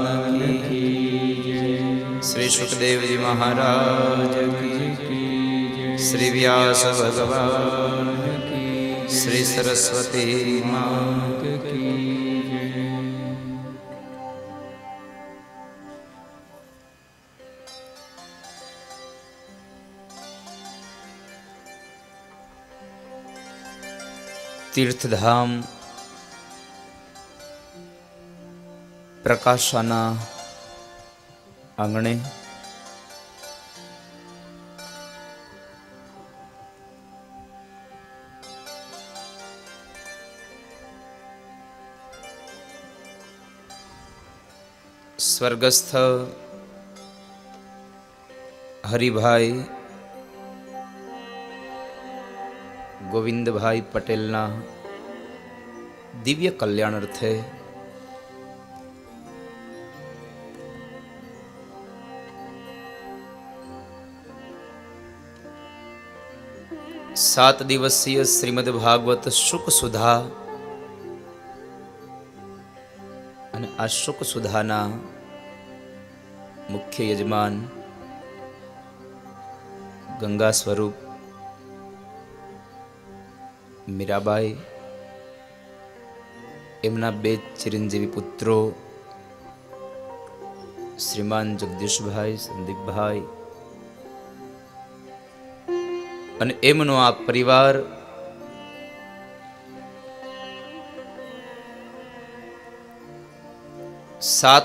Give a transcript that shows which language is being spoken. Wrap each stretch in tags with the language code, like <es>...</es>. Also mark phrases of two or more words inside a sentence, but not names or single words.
<hi>की श्री सुखदेव जी महाराज की श्री व्यास भगवान की श्री सरस्वती मात की तीर्थधाम</hi> <gu>પ્રકાશાના આંગણે સ્વર્ગસ્થ હરિભાઈ ગોવિંદભાઈ પટેલના દિવ્ય કલ્યાણ અર્થે</gu> <hi>सात दिवसीय श्रीमद् भागवत शुक सुधा</hi> <gu>અને આ શુક સુધાના મુખ્ય યજમાન ગંગા સ્વરૂપ મીરાબાઈ, એમના બે ચિરંજીવી પુત્રો શ્રીમાન જગદીશભાઈ, સંદીપભાઈ અને એમનો આ પરિવાર સાત</gu>